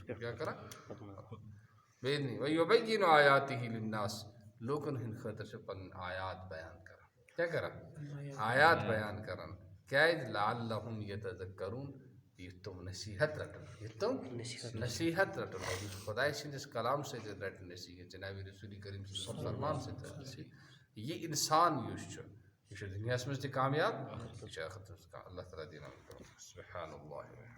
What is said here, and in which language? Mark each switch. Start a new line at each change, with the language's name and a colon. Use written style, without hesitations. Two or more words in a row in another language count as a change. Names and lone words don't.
Kashmiri: پٮ۪ٹھ کیٛاہ کران بیٚیہِ
Arabic: وَیُبَیِّنُ آیاتِہ لِلناس
Kashmiri: لوٗکن ہٕنٛدِ خٲطرٕ چھِ پنٕنۍ آیات بیان کران کیٛاہ کران آیات بیان کران کیٛازِ
Arabic: لعلہم یتذکرون
Kashmiri: یُتھ تِم نصیحت رٹن اور یُس خۄداے سٕنٛدِس کلام سۭتۍ رٹہِ نصیحت جنابِ رسول کریم
Arabic: صلی اللہ علیہ وسلم
Kashmiri: فرمان سۭتۍ رٹہِ نصیحت یہِ انسان یُس چھُ یہِ چھُ دُنیاہس منٛز تہِ کامیاب یہِ چھُ ٲخرتس منٛز اللہ تعالیٰ دِیِن
Arabic: سبحان اللہ